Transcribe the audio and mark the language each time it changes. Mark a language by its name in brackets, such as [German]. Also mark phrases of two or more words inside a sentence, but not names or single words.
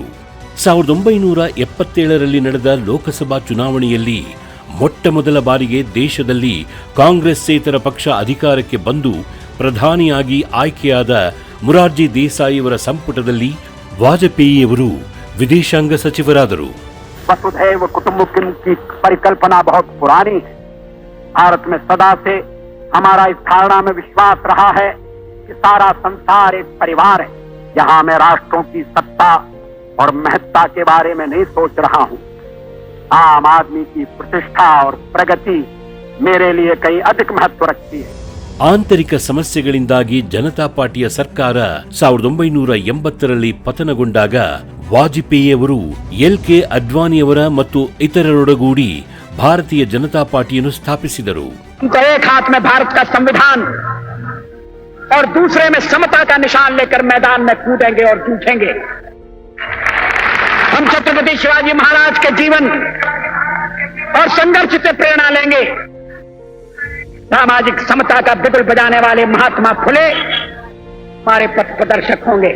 [Kannada] 1977ರಲ್ಲಿ ನಡೆದ ಲೋಕಸಭಾ ಚುನಾವಣೆಯಲ್ಲಿ ಮೊಟ್ಟ ಮೊದಲ ಬಾರಿಗೆ ದೇಶದಲ್ಲಿ ಕಾಂಗ್ರೆಸ್ಸೇತರ ಪಕ್ಷ ಅಧಿಕಾರಕ್ಕೆ ಬಂದು ಪ್ರಧಾನಿಯಾಗಿ ಆಯ್ಕೆಯಾದ ಮುರಾರ್ಜಿ ದೇಸಾಯಿಯವರ ಸಂಪುಟದಲ್ಲಿ ವಾಜಪೇಯಿಯವರು ವಿದೇಶಾಂಗ ಸಚಿವರಾದರು. [Hindi] वसुधैव कुटुंबकम की परिकल्पना बहुत पुरानी है. भारत में सदा से हमारा इस धारणा में विश्वास रहा है कि सारा संसार एक परिवार है. यहाँ मैं राष्ट्रों की सत्ता और महत्ता के बारे में नहीं सोच रहा हूँ. आम आदमी की प्रतिष्ठा और प्रगति मेरे लिए कहीं अधिक महत्व रखती है. [Kannada] ಆಂತರಿಕ ಸಮಸ್ಯೆಗಳಿಂದಾಗಿ ಜನತಾ ಪಾರ್ಟಿಯ ಸರ್ಕಾರ 1980ರಲ್ಲಿ ಪತನಗೊಂಡಾಗ ವಾಜಪೇಯಿಯವರು LK ಅಡ್ವಾಣಿಯವರ ಮತ್ತು ಇತರರೊಡಗೂಡಿ ಭಾರತೀಯ ಜನತಾ ಪಾರ್ಟಿಯನ್ನು ಸ್ಥಾಪಿಸಿದರು. [Hindi] एक हाथ में भारत का संविधान और दूसरे में समता का निशान लेकर मैदान में कूदेंगे और जूझेंगे. हम छत्रपति शिवाजी महाराज के जीवन और संघर्ष से प्रेरणा लेंगे. सामाजिक समता का बिगुल बजाने वाले महात्मा फुले हमारे पथ प्रदर्शक होंगे.